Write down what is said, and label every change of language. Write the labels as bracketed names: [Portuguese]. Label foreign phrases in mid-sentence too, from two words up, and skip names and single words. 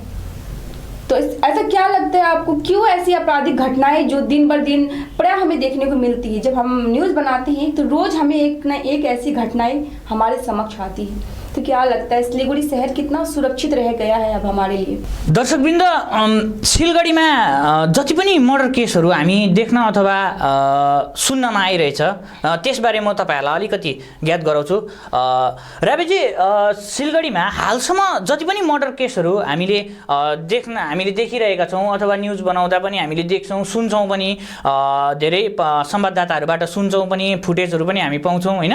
[Hindi] तो ऐसा क्या लगता है आपको, क्यों ऐसी आपराधिक घटनाएं जो दिन बर दिन प्राय हमें देखने को मिलती है? जब हम न्यूज़ बनाते हैं तो रोज हमें एक न एक ऐसी घटनाएं हमारे समक्ष आती है। तो क्या लगता है सिलीगुडी शहर कितना सुरक्षित रह गया है अब हमारे लिए? [Nepali] दर्शकवृन्द, सिलगढीमा जति पनि मर्डर केसहरू हामी देख्न अथवा सुन्नमा आइरहेछ, त्यसबारे म तपाईँहरूलाई अलिकति ज्ञात गराउँछु। राबेजी, सिलगढीमा हालसम्म जति पनि मर्डर केसहरू हामीले देखिरहेका छौँ अथवा न्युज बनाउँदा पनि हामीले देख्छौँ, सुन्छौँ पनि, धेरै संवाददाताहरूबाट सुन्छौँ पनि, फुटेजहरू पनि हामी पाउँछौँ होइन।